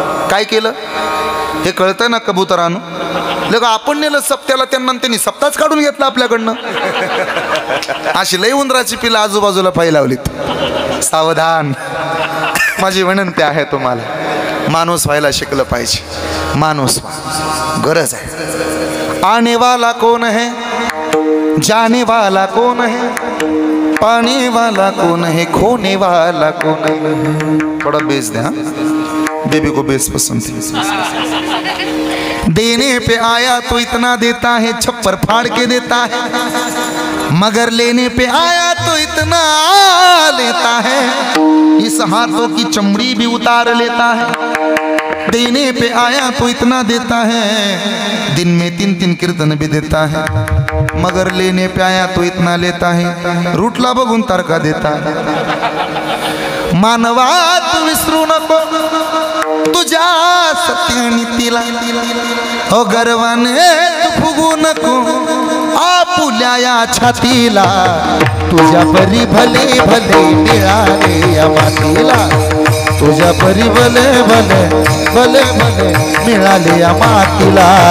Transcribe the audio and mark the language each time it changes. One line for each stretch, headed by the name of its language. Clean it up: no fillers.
Marathi: काय केलं हे कळतं ना कबुतरानं. लग आपण नेलं सप्त्याला, त्यांनी सप्ताच काढून घेतला आपल्याकडनं. अशी लई उंदराची पिलं आजूबाजूला पाय लावलीत. सावधान, माझी विनंती आहे तुम्हाला, माणूस व्हायला शिकलं पाहिजे. माणूस गरज आहे.
Hindi: आने वाला कौन है, जाने वाला कौन है, पाने वाला कौन है, खोने वाला कौन है. थोड़ा बेस दे. हाँ, बेबी को बेस पसंद है. देने पे आया तो इतना देता है, छप्पर फाड़ के देता है, मगर लेने पे आया तो इतना लेता है, इस हाथों की चमड़ी भी उतार लेता है. देने पे आया तो इतना देता है, दिन में 3-3 कीर्तन भी देता है, मगर लेने पे आया तो इतना लेता है,
Marathi: रूटला बघून तारका
Hindi: देता है.
Marathi: मानवा तू विसरू नको तुझ्या सत्यनीतीला, हो गर्वाने तू फुगू नको आपुल्या या छातीला, तुझ्या परी भले भले मिळाले या मातीला, तुझ्या परी भले भले भले भले मिळाले या मातीला,